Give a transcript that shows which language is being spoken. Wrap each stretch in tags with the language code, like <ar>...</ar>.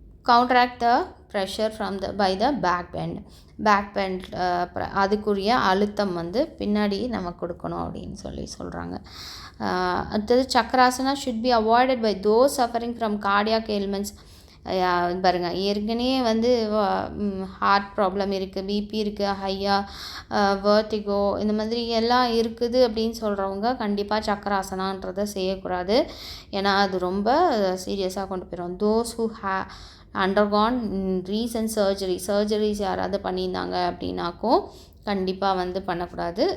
<en>counteract the pressure from the by the back bend.</en> <ta>அதுக்குரிய அழுத்தம் வந்து பின்னாடி நம்ம கொடுக்கணும் அப்படின்னு சொல்கிறாங்க.</ta> <en>அடுத்தது chakrasana should be avoided by those suffering from cardiac ailments.</en> <ta>பாருங்கள், ஏற்கனவே வந்து ஹார்ட் ப்ராப்ளம் இருக்குது, பிபி இருக்குது, வெர்டிகோ இந்த மாதிரி எல்லாம் இருக்குது அப்படின்னு சொல்கிறவங்க கண்டிப்பாக சக்கராசனான்றதை செய்யக்கூடாது. ஏன்னா அது ரொம்ப சீரியஸாக கொண்டு போயிடும்.</ta> <en>those who undergone recent surgeries</en> <ta>யாராவது பண்ணியிருந்தாங்க அப்படின்னாக்கும் கண்டிப்பாக வந்து பண்ணக்கூடாது.</ta>